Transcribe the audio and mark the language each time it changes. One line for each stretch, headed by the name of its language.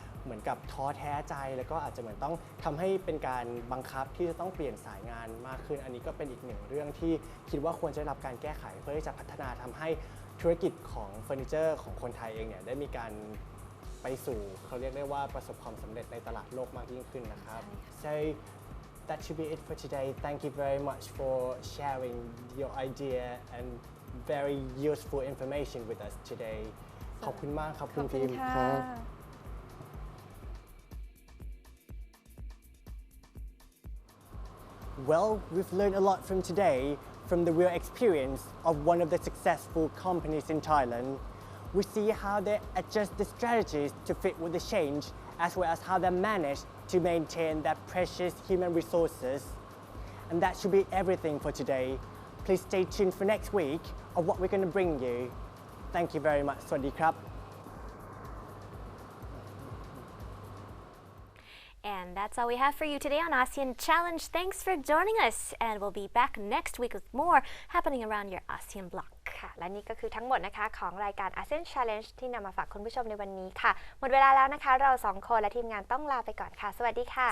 Thai: เหมือนกับท้อแท้ใจแล้วก็อาจจะเหมือนต้องทำให้เป็นการบังคับที่จะต้องเปลี่ยนสายงานมากขึ้นอันนี้ก็เป็นอีกหนึ่งเรื่องที่คิดว่าควรจะได้รับการแก้ไขเพื่อที่จะพัฒนาทำให้ธุรกิจของเฟอร์นิเจอร์ของคนไทยเองเนี่ยได้มีการไปสู่เขาเรียกได้ว่าประสบความสำเร็จในตลาดโลกมากยิ่งขึ้นนะครับ
English: So that should be it for today. Thank you very much for sharing your idea and very useful information with us today.
Thai: ขอบคุณมากครับคุณพิมพ์ครับ
English: Well, we've learned a lot from today from the real experience of one of the successful companies in Thailand. We see how they adjust the strategies to fit with the change, as well as how they manage to maintain their precious human resources. And that should be everything for today. Please stay tuned for next week of what we're going to bring you. Thank you very much.
Thai: สวัสดีครับ
English: And that's all we have for you today on ASEAN Challenge. Thanks for joining us, and we'll be back next week with more happening around your ASEAN bloc.
Thai: ค่ะและนี่ก็คือทั้งหมดนะคะของรายการ ASEAN Challenge ที่นำมาฝากคุณผู้ชมในวันนี้ค่ะหมดเวลาแล้วนะคะเราสองคนและทีมงานต้องลาไปก่อนค่ะสวัสดีค่ะ